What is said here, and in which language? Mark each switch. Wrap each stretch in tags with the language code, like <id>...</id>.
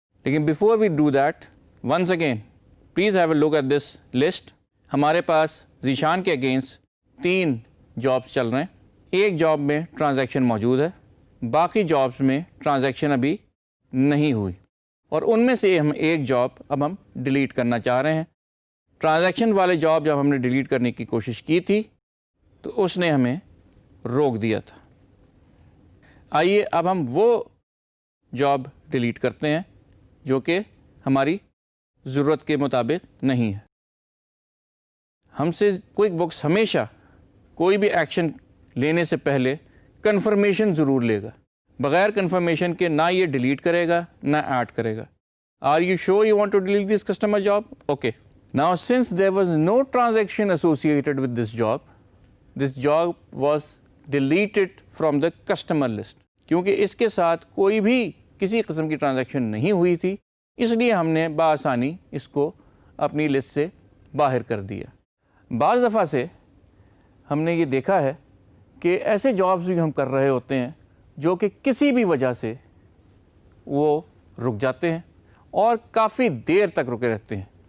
<en>لیکن before we do that once again please have a look at this list.</en> <ur>ہمارے پاس ذیشان کے against 3 jobs چل رہے ہیں. ایک جاب میں ٹرانزیکشن موجود ہے, باقی جابس میں ٹرانزیکشن ابھی نہیں ہوئی, اور ان میں سے ایک جاب اب ہم ڈیلیٹ کرنا چاہ رہے ہیں. ٹرانزیکشن والے جاب جب ہم نے ڈیلیٹ کرنے کی کوشش کی تھی تو اس نے ہمیں روک دیا تھا. آئیے اب ہم وہ جاب ڈیلیٹ کرتے ہیں جو کہ ہماری ضرورت کے مطابق نہیں ہے. ہم سے QuickBooks ہمیشہ کوئی بھی ایکشن لینے سے پہلے کنفرمیشن ضرور لے گا. بغیر کنفرمیشن کے نہ یہ ڈیلیٹ کرے گا نہ ایڈ کرے گا.</ur> <en>Are you sure you want to delete this customer job? Okay. Now since there was no transaction associated with this job was delete it from the customer list.</en> <ur>کیونکہ اس کے ساتھ کوئی بھی کسی قسم کی ٹرانزیکشن نہیں ہوئی تھی، اس لیے ہم نے بآسانی اس کو اپنی لسٹ سے باہر کر دیا. بعض دفعہ سے ہم نے یہ دیکھا ہے کہ ایسے جابز بھی ہم کر رہے ہوتے ہیں جو کہ کسی بھی وجہ سے وہ رک جاتے ہیں اور کافی دیر تک رکے رہتے ہیں.</ur>